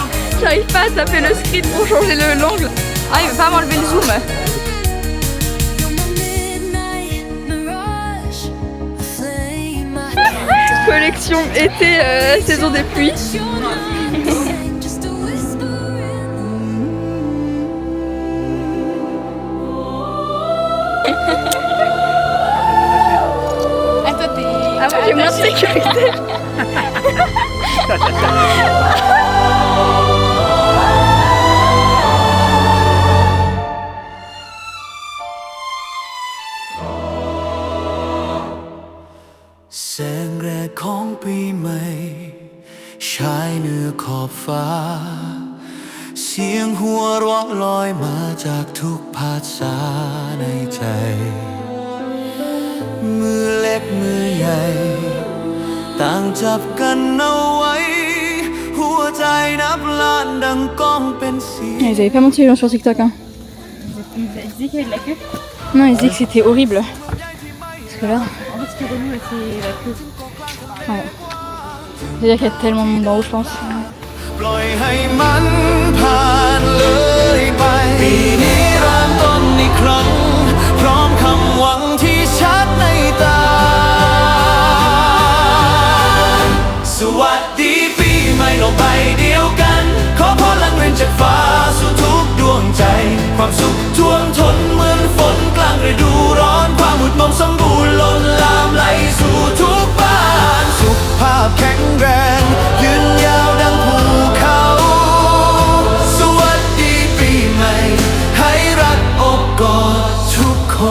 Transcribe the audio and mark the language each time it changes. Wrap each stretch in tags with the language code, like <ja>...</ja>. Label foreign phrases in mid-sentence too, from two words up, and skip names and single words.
<fr>J'arrive pas à taper le screen pour changer l'angle. Ah, il veut pas m'enlever le zoom.</fr> <en>You're my midnight</en> <fr>collection été saison des pluies.</fr> <en>Just a whisper</en> <fr>Ah moi j'ai moins de sécurité.</fr> <th>แสงแรกของปีใหม่ฉายเหนือขอบฟ้า เสียงหัวเราะลอยมาจากทุกภาษาในใจ มือเล็กมือใหญ่ ต่างจับกันเอาไว้ หัวใจนับล้านดังก้องเป็นเสียง</th> <fr>Ils avaient pas menti les gens sur TikTok hein. Ils disaient qu'il y avait de la queue. Non ils disaient que c'était horrible. Parce que là, En fait, ce qui est relou, c'est la queue. ouais. C'est-à-dire qu'il y a tellement de monde en haut je pense.</fr> <th>ปล่อยให้มันผ่านเลยไป ปีนี้เริ่มต้นอีกครั้ง พร้อมคำหวังที่ชัดในตา ส วัสดีปีใหม่โลกใบเดียวกัน ขอพรลังเรียนจากฟ้าสู่ทุกดวงใจ ความสุขท่วมท้นเหมือนฝนกลางฤดูร้อน ความหมุดหมองสมบูรณ์ล้นลามไหลสู่ทุกบ้าน สุขภาพแข็งแรง ยืนยาวดังภูเขา สวัสดีปีใหม่ ให้รักอบกอดทุกคน</th>